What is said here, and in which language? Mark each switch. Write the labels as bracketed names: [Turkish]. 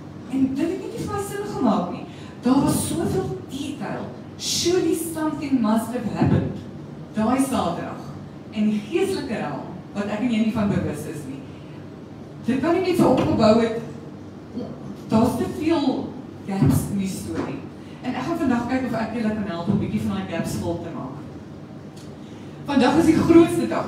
[Afrikaans] En dit het nie vir my sin gemaak nie. Daar was soveel detail. [English] Surely something must have happened. [Afrikaans] Daai Saterdag. En die geestelike realm, wat ek en jy nie van bewus is nie. Dit kan nie net so opgebou het. Daar's te veel gaps in die storie. En ek gaan vandag kyk of ek julle kan help om 'n bietjie van daai gaps vol te maak. Vandag is die grootste dag.